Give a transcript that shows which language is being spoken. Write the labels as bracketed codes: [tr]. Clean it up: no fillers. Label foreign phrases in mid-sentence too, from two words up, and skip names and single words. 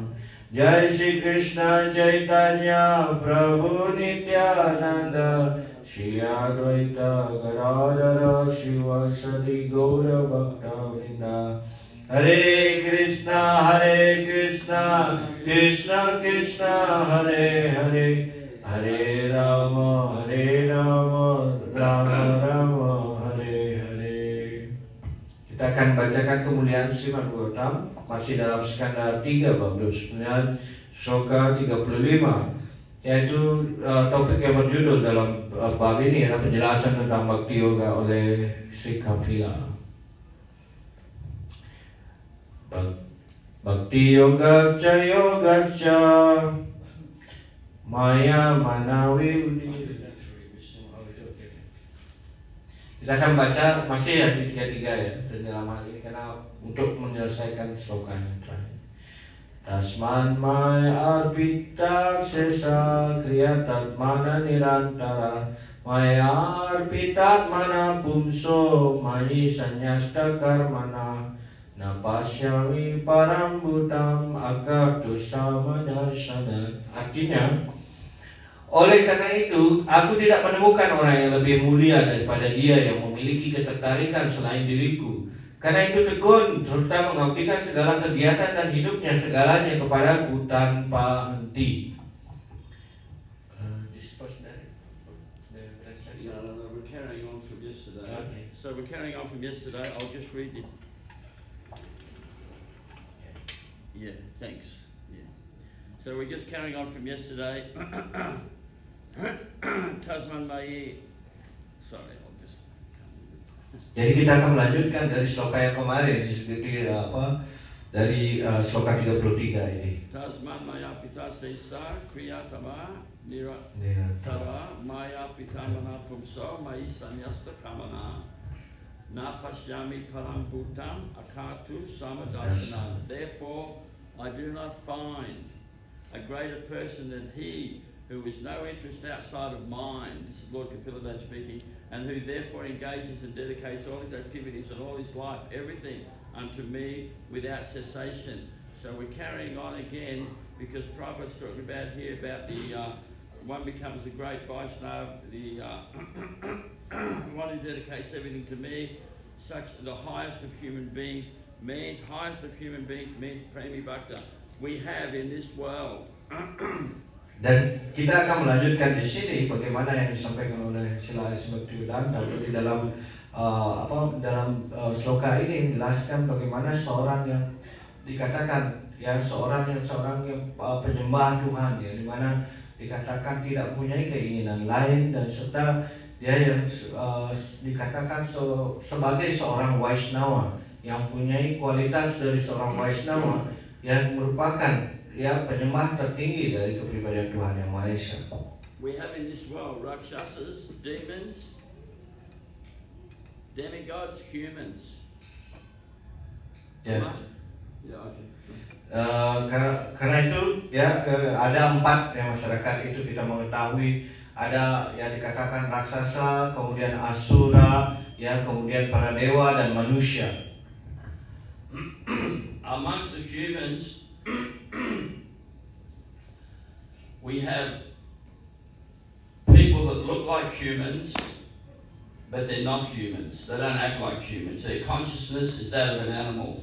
[sa] Jai Shri Krishna Chaitanya Prabhu Nityananda Shri Advaita Gadadhara Shivasadi Gaura Bhakta Vrinda. Hare Krishna Krishna Krishna Hare Hare, Hare Rama Rama Rama Hare Hare. [id] Kita akan bacakan kemuliaan Srimad Bhagavatam masih dalam skanda 3 bab 29 sloka 35, yaitu topik yang berjudul dalam bab ini adalah penjelasan tentang Bhakti Yoga oleh Sri Kapila. [sa] Bhakti Yoga Cha Maya Manawi. [id] Kita akan baca masih ya di 33 ya dalam hal ini karena untuk menyelesaikan sloka yang terakhir. [sa] Tasman Maya Arpita Sesa Kriyatat Mana Nirantara Maya Arpitat Mana Pumso Mayi Sanyasta Karmana Napasyami Parambutam Akartusama Darsana. [id] Artinya, oleh karena itu aku tidak menemukan orang yang lebih mulia daripada dia yang memiliki ketertarikan selain diriku. Karena itu tekun serta mengabdikan segala kegiatan dan hidupnya segalanya kepadaku tanpa henti. [en] We're carrying on from yesterday. Okay. So we're carrying on from yesterday. I'll just read it. Yeah, thanks. Yeah. So we're just carrying on from yesterday. [sa] Tasman Mayi. [en] Sorry, I'll just. [id] Jadi kita akan melanjutkan dari sloka yang kemarin dari sloka 33 ini. [sa] Tasman Maya Pita Sesa Kriyatama Tara Maya Pitamana Pumso Mai Sanyasta Kamana Napasyami Param Bhutam Akatu Samadasana. [en] Therefore I do not find a greater person than he who has no interest outside of mine. This is Lord Kapilada speaking, and who therefore engages and dedicates all his activities and all his life, everything unto me without cessation. So we're carrying on again, because Prabhupada's talking about here about the one becomes a great Vaishnava, the one who dedicates everything to me, such the highest of human beings means [sa] Premi Bhakta. [en] We have in this world. [id] Dan kita akan melanjutkan di sini bagaimana yang disampaikan oleh Srila Bhaktivedanta di dalam sloka ini menjelaskan bagaimana seorang yang dikatakan seorang yang penyembah Tuhan, di mana dikatakan tidak mempunyai keinginan lain, dan serta dia yang dikatakan sebagai seorang Vaishnava yang mempunyai kualitas dari seorang Vaishnava yang merupakan penyembah tertinggi dari kepribadian Tuhan Yang Maha Esa. [en] We have in this world rakshasas, demons, demigods, humans. [id] Karena itu ada 4 masyarakat itu kita mengetahui, ada yang dikatakan raksasa, kemudian asura, kemudian para dewa dan manusia. [en] Amongst the humans, we have people that look like humans, but they're not humans. They don't act like humans. Their consciousness is that of an animal.